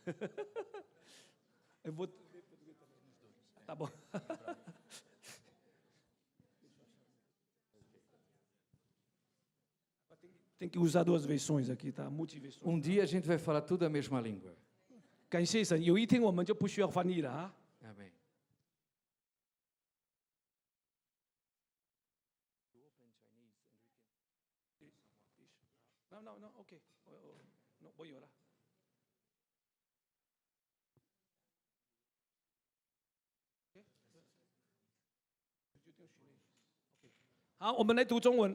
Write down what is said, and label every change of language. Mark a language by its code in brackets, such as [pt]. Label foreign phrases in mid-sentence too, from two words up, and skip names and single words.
[pt] Eu vou. Tá bom. Tem que usar duas versões aqui, tá? Multiversões. Um dia a gente vai falar tudo a mesma língua. [zh] 感谢神，有一天我们就不需要翻译了啊。 [pt] Amém. [en] No, [zh] OK， 我有了。好，我们来读中文。